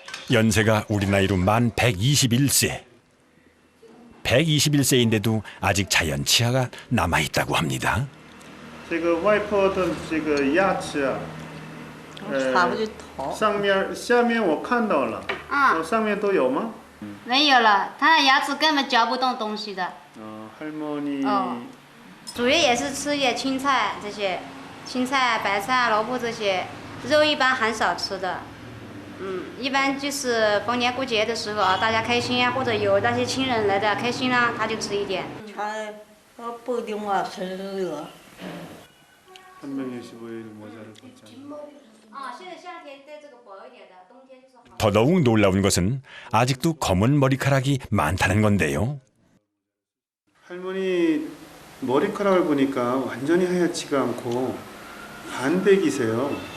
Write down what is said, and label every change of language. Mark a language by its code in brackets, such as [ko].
[ko] 연세가 우리 나이로 만 121세. 121세인데도 아직 자연치아가 남아있다고 합니다. [zh] 这个外婆的这个牙齿啊，上面下面我看到了，上面都有吗？没有了，他的牙齿根本嚼不动东西的。 [ko] 할머니 [zh] 主要也是吃些青菜，这些青菜、白菜、萝卜这些，肉一般很少吃的。一般就是逢年过节的时候啊，大家开心啊，或者有那些亲人来的开心啦，他就吃一点。不一定话吃了。 [ko] 365일 모자를 벗잖아요. [zh] 现在夏天戴这个薄一点的，冬天就是好。 [ko] 더더욱 놀라운 것은 아직도 검은 머리카락이 많다는 건데요. 할머니 머리카락을 보니까 완전히 하얗지가 않고 반백이세요.